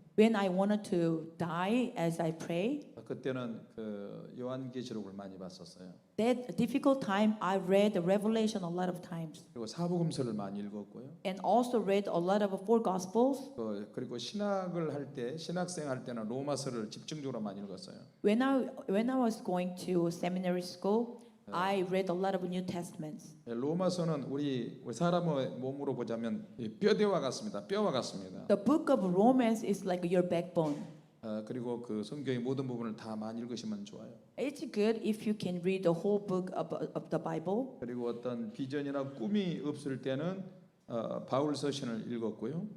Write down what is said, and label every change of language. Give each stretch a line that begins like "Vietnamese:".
English: when I wanted to die as I pray,
Korean: 그때는 요한계시록을 많이 봤었어요.
English: that difficult time I read the Revelation a lot of times
Korean: 그리고 사복음서를 많이 읽었고요.
English: and also read a lot of 4 Gospels.
Korean: 그리고 신학을 할 때 신학생 할 때는 로마서를 집중적으로 많이 읽었어요.
English: When I was going to seminary school, I read a lot of New Testaments.
Korean: 로마서는 우리 사람의 몸으로 보자면 뼈대와 같습니다. 뼈와 같습니다.
English: The book of Romans is like your backbone.
Korean: 그리고 그 성경의 모든 부분을 다 많이 읽으시면 좋아요.
English: It's good if you can read the whole book of the Bible.
Korean: 그리고 어떤 비전이나 꿈이 없을 때는 바울 서신을 읽었고요.